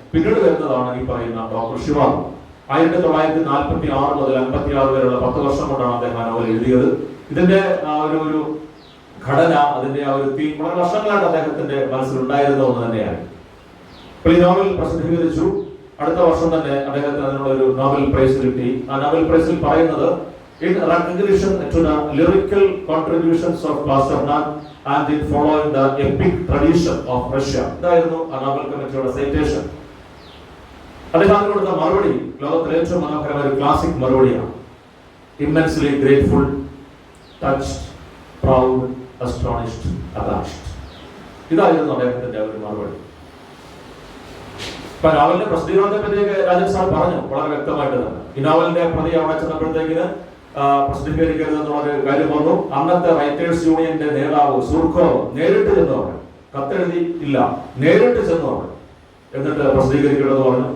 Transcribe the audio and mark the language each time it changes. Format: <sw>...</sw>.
<ml>പിന്നീട് വരുന്നതാണ് ഈ പറയുന്ന ഡോക്ടർ ശിവാഗോ. 1946 മുതൽ 56 വരെയുള്ള 10 വർഷം കൊണ്ടാണ് അദ്ദേഹം ആ നോവൽ എഴുതിയത്. ഇതിന്റെ ഒരു ഘടന, അതിന്റെ ആ ഒരു തീം വളരെ വർഷങ്ങളായിട്ട് അദ്ദേഹത്തിന്റെ മനസ്സിലുണ്ടായിരുന്ന ഒന്ന് തന്നെയാണ്. അപ്പോൾ ഈ നോവൽ പ്രസിദ്ധീകരിച്ചു. അടുത്ത വർഷം തന്നെ അദ്ദേഹത്തിന് അതിനുള്ള ഒരു നോബൽ പ്രൈസ് കിട്ടി. ആ നോബൽ പ്രൈസിൽ പറയുന്നത്</ml> <en>in recognition to the lyrical contributions of Pasternak and in following the epic tradition of Russia.</en> <ml>ഇതായിരുന്നു ആ നോബൽ കമ്മിറ്റിയുടെ സൈറ്റേഷൻ. അദ്ദേഹം കൊടുത്ത മറുപടി ലോകത്തിലെ ഏറ്റവും മനോഹരമായ ഒരു ക്ലാസിക് മറുപടിയാണ്.</ml> <en>immensely grateful, touched, proud, astonished, abashed.</en> <ml>ഇതായിരുന്നു അദ്ദേഹത്തിന്റെ ഒരു മറുപടി. ഇപ്പൊ നോവലിന്റെ പ്രസിദ്ധീകരണത്തെ പറ്റിയൊക്കെ രാജൻ സാർ പറഞ്ഞു വളരെ വ്യക്തമായിട്ട് തന്നെ. ഈ നോവലിന്റെ പ്രതി അവിടെ ചെന്നപ്പോഴത്തേക്കിന് പ്രസിദ്ധീകരിക്കരുതെന്നുള്ളൊരു കാര്യം വന്നു. അന്നത്തെ റൈറ്റേഴ്സ് യൂണിയന്റെ നേതാവ് സുർക്കോ നേരിട്ട് ചെന്ന് പറഞ്ഞു, കത്തെഴുതി ഇല്ല, നേരിട്ട് ചെന്ന് പറഞ്ഞു, എന്നിട്ട് പ്രസിദ്ധീകരിക്കരുതെന്ന് പറഞ്ഞു.</ml>